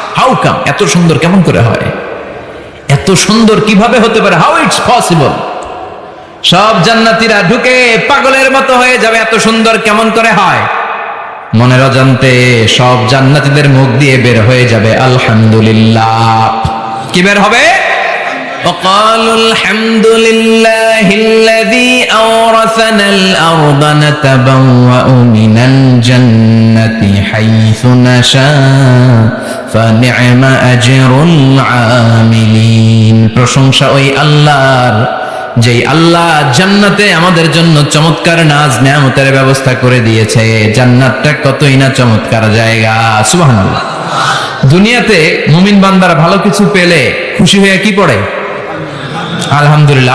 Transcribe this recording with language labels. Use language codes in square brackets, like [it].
[en] How come? [bn] এত সুন্দর কেমন করে হয়? এত সুন্দর কিভাবে হতে পারে? [en] How it's possible? [bn] সব জান্নাতীরা ঢুকে পাগলের মতো হয়ে যাবে, এত সুন্দর কেমন করে হয়? মনের অজান্তে সব জান্নাতীদের মুখ দিয়ে বের হয়ে যাবে আলহামদুলিল্লাহ। কি বের হবে? [ar] وقالوا الحمد لله الذي أورثنا الأرض نتبوأ من الجنة حيث نشاء فنعم أجر العاملين। [bn] প্রশংসা ওই আল্লাহর, যেই আল্লাহ জান্নাতে আমাদের জন্য চমৎকার নাজ নেয়ামতের ব্যবস্থা করে দিয়েছে। জান্নাতটা কতই না চমৎকার জায়গা। সুবহানাল্লাহ। দুনিয়াতে মুমিন বান্দারা ভালো কিছু পেলে খুশি হয়ে কি পড়ে? আলহামদুলিল্লাহ।